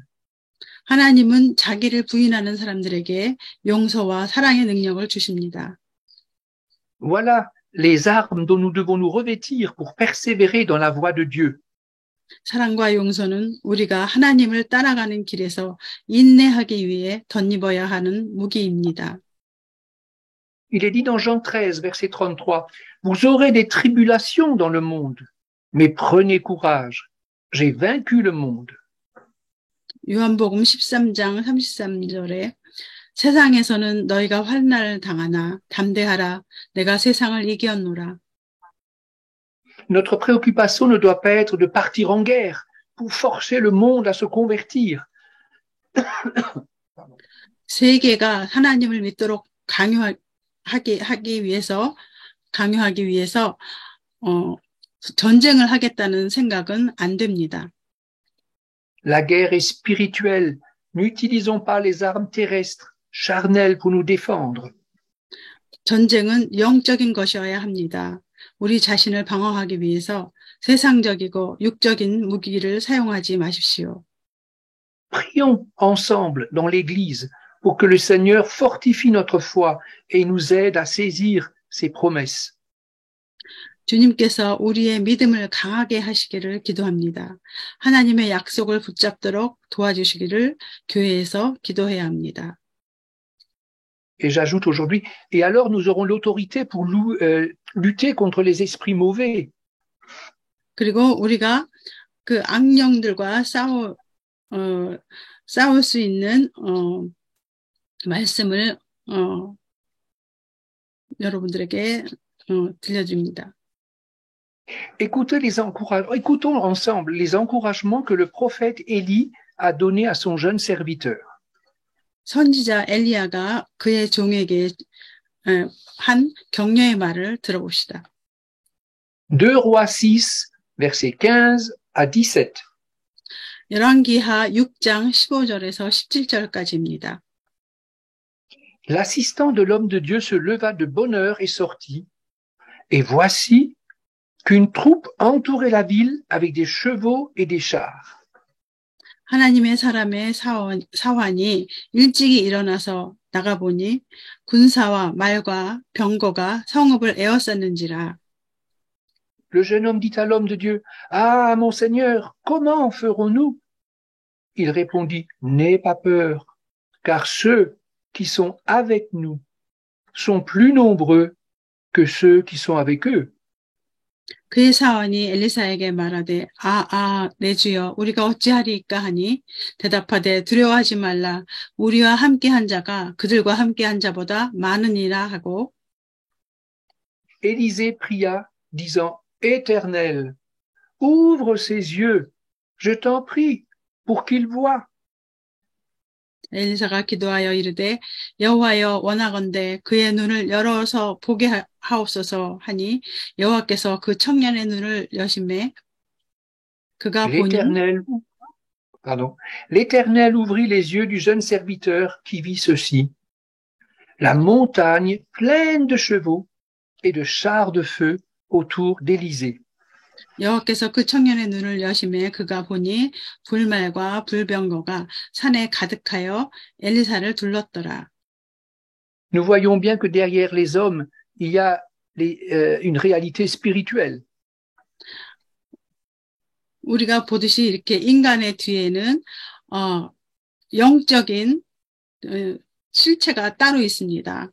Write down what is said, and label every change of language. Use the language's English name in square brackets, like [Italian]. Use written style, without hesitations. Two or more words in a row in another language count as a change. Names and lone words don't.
[Korean] 하나님은 자기를 부인하는 사람들에게 용서와 사랑의 능력을 주십니다. [French] Voilà les armes dont nous devons nous revêtir pour persévérer dans la voie de Dieu. [Korean] 사랑과 용서는 우리가 하나님을 따라가는 길에서 인내하기 위해 덧입어야 하는 무기입니다. [French] Il est dit dans Jean 13, verset 33, vous aurez des tribulations dans le monde, mais prenez courage, j'ai vaincu le monde. [Korean] 요한복음 13장 33절에 세상에서는 너희가 환난을 당하나 담대하라 내가 세상을 이겼노라. [French] Notre préoccupation ne doit pas être de partir en guerre pour forcer le monde à se convertir. [Korean] 세계가 하나님을 믿도록 강요하기 위해서 전쟁을 하겠다는 생각은 안 됩니다. [French] La guerre est spirituelle. N'utilisons pas les armes terrestres, charnelles pour nous défendre. [Korean] 전쟁은 영적인 것이어야 합니다. 우리 자신을 방어하기 위해서 세상적이고 육적인 무기를 사용하지 마십시오. [French] Prions ensemble dans l'Église pour que le Seigneur fortifie notre foi et nous aide à saisir ses promesses. [Korean] 주님께서 우리의 믿음을 강하게 하시기를 기도합니다. 하나님의 약속을 붙잡도록 도와주시기를 교회에서 기도해야 합니다. [French] Et j'ajoute aujourd'hui, et alors nous aurons l'autorité pour lutter contre les esprits mauvais. [Korean] 그리고 우리가 그 악령들과 싸울 수 있는 말씀을 여러분들에게 들려줍니다. [French] Écoutons ensemble les encouragements que le prophète Élie a donnés à son jeune serviteur. [Korean] 선지자 엘리야가 그의 종에게 한 격려의 말을 들어봅시다. [French] 2 Rois 6, versets 15 à 17. [Korean] 열왕기하 6장 15절에서 17절까지입니다. [French] L'assistant de l'homme de Dieu se leva de bonne heure et sortit, et voici qu'une troupe entourait la ville avec des chevaux et des chars. [Korean] 하나님의 사람의 사환이 일찍이 일어나서 나가보니 군사와 말과 병거가 성읍을 에워쌌는지라. [French] Le jeune homme dit à l'homme de Dieu, « Ah, mon Seigneur, comment ferons-nous » Il répondit, « N'aie pas peur, car ceux qui sont avec nous sont plus nombreux que ceux qui sont avec eux. » [Korean] 그의 사환이 엘리사에게 말하되 내 주여 우리가 어찌하리이까 하니 대답하되 두려워하지 말라 우리와 함께한 자가 그들과 함께한 자보다 많으니라 하고 [French] Élisée pria, disant, Éternel, ouvre ses yeux, je t'en prie, pour qu'il voie. [Korean] 엘리사가 기도하여 이르되 여호와여 원하건대 그의 눈을 열어서 보게 하옵소서 하니 여호와께서 그 청년의 눈을 여심해 그가 보니 [French] L'Éternel ouvrit les yeux du jeune serviteur qui vit ceci. La montagne pleine de chevaux et de chars de feu autour d'Élysée. [Korean] 여호와께서 그 청년의 눈을 여심해 그가 보니 불말과 불병거가 산에 가득하여 엘리사를 둘렀더라. [French] Nous voyons bien que derrière les hommes, il y a une réalité spirituelle. [Korean] 우리가 보듯이 이렇게 인간의 뒤에는 영적인 실체가 따로 있습니다.